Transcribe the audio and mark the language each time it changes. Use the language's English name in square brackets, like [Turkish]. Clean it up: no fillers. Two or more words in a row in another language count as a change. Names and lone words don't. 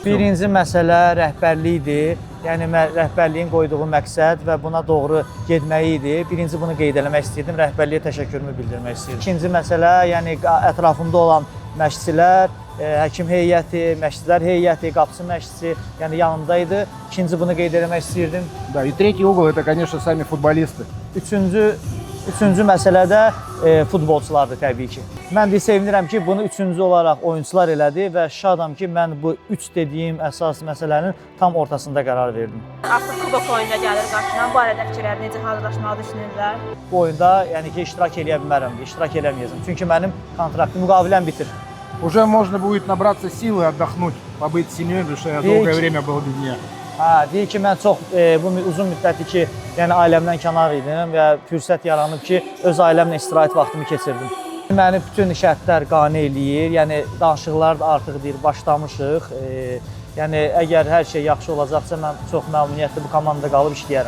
[Azerbaijani] Birinci məsələ rəhbərlikdir. Yəni rəhbərliyin qoyduğu məqsəd və buna doğru getməyi idi. Birinci bunu qeyd eləmək istəyirdim, rəhbərliyə təşəkkürümü bildirmək istəyirdim. İkinci məsələ, yəni ətrafımda olan məşqçilər, həkim heyəti, məşqçilər heyəti, qapıçı məşqçisi, yəni yanımdaydı. İkinci bunu qeyd eləmək istəyirdim. [Russian] Да, и третий угол, это, конечно, сами футболисты. [Azerbaijani] Üçüncü məsələ də futbolçulardır təbii ki. Mən də sevinirəm ki, bunu üçüncü olaraq oyunçular elədi və şadam ki, mən bu 3 dediyim əsas məsələnin tam ortasında qərar verdim. Artıq kubok oyununa gəlir qarşıdan. Bu barədə fikirlər necə hazırlaşmağı düşünürlər? Bu oyunda yəni ki, iştirak eləyə bilmərəm, iştirak eləməyəcəm. Çünki mənim kontraktım, müqaviləm bitir. [Russian] Уже можно будет набраться силы, отдохнуть, побыть семьей, потому что я долгое время был без нее. [Azerbaijani] Deyir ki, mən çox bu uzun müddətdir ki, yəni ailəmdən kənar idim və fürsət yaranıb ki, öz ailəmlə istirahət vaxtımı keçirdim. Məni bütün şərtlər qane eləyir, yəni danışıqlar da artıq deyir, başlamışıq. Yəni əgər hər şey yaxşı olacaqsa, mən çox məmnuniyyətli bu komandada qalıb işləyərəm.